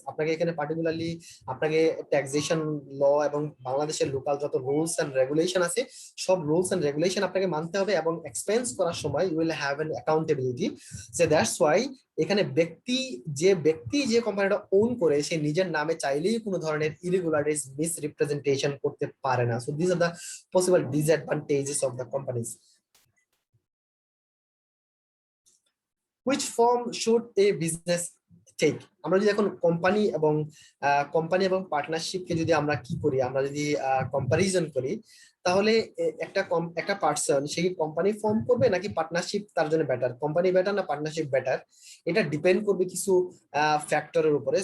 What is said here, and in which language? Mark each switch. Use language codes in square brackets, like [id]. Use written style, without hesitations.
[bn] আপনাকে এখানে পার্টিকুলারলি আপনাকে ট্যাক্সেশন ল এবং বাংলাদেশের লোকাল যত রুলস এন্ড রেগুলেশন আছে সব রুলস এন্ড রেগুলেশন আপনাকে মানতে হবে এবং এক্সপেন্স করার সময় you will have an accountability. So that's why এখানে ব্যক্তি যে কোম্পানিটা ওন করে সে নিজের নামে চাইলেই কোনো ধরনের ইরেগুলারিটিস মিসরিপ্রেজেন্টেশন করতে পারে না। [en] So this are the possible disadvantages of the companies. Which form should a business [bn] ঠিক আমরা যদি এখন কোম্পানি এবং পার্টনারশিপকে যদি আমরা কি করি, আমরা যদি কম্পারিজন করি, তাহলে একটা পার্সন সে কি কোম্পানি ফর্ম করবে নাকি পার্টনারশিপ তার জন্য বেটার, কোম্পানি বেটার না পার্টনারশিপ বেটার, এটা ডিপেন্ড করবে কিছু ফ্যাক্টরের উপরে।